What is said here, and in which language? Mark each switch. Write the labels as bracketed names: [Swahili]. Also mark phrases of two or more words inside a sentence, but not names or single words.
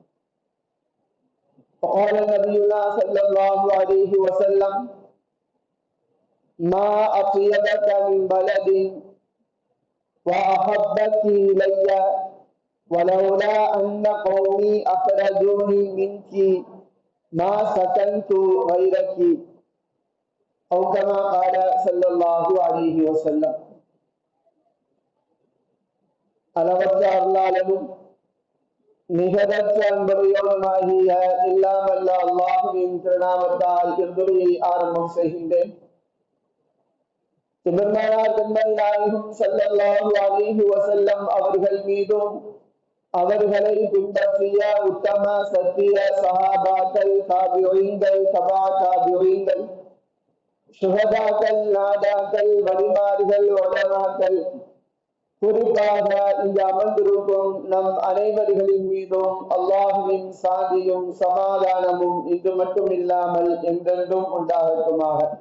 [Arabic] وقال نبينا صلى الله عليه وسلم: ما أطيبك من بلد وأحبك إلي ولولا أن قومي أخرجوني منك ما سكنت غيرك، أو كما قال صلى الله عليه وسلم. [Tamil] அளவற்ற அருளாளனும் நிகரற்ற அன்புடையவனுமாகிய எல்லாம் வல்ல அல்லாஹ்வின் திருநாமத்தால் இவ்வுரையை ஆரம்பம் செய்கின்றேன். பெருமானார் கண்மணி நாயகம் [Arabic] صلى الله عليه وسلم [Tamil] அவர்கள் மீதும் அவர்களை பின்பற்றிய உத்தம சத்திய சஹாபாக்கள், தாபிஈன்கள், தபா தாபிஈன்கள், ஷுஹதாக்கள், நாதாக்கள், வலிமார்கள், உலமாக்கள், குறிப்பாக இங்கு அமர்ந்திருக்கும் நம் அனைவர்களின் மீதும் அல்லாஹுவின் சாந்தியும் சமாதானமும் இன்று மட்டும் இல்லாமல் என்றென்றும் உண்டாகட்டுமாக.